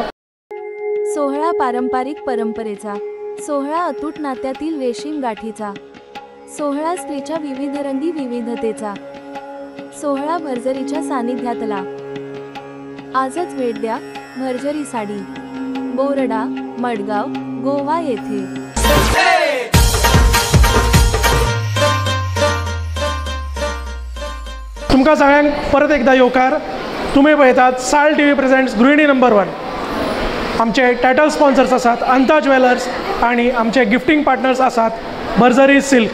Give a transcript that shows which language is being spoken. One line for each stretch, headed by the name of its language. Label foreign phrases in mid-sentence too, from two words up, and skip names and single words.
Marathi: सोहळा पारंपरिक परंपरेचा, सोहळा अतूट नात्यातील रेशीम गाठीचा, सोहळा स्त्रीच्या विविधरंगी विविधतेचा, सोहळा भरजरीच्या सानिध्यातला. आजच भेट द्या भरजरी साडी, बोरडा, मडगाव, गोवा येथे.
Konkani: तुमकां सगळ्यांक परत एकदा येवकार. तुम्ही पळयतात साल टी व्ही प्रेझेंट्स गृहिणी नंबर 1. आमचे
English: title sponsors
Konkani: आसात अंता ज्वेलर्स आणि आमचे
English: gifting partners
Konkani: आसात भरजरी सिल्क.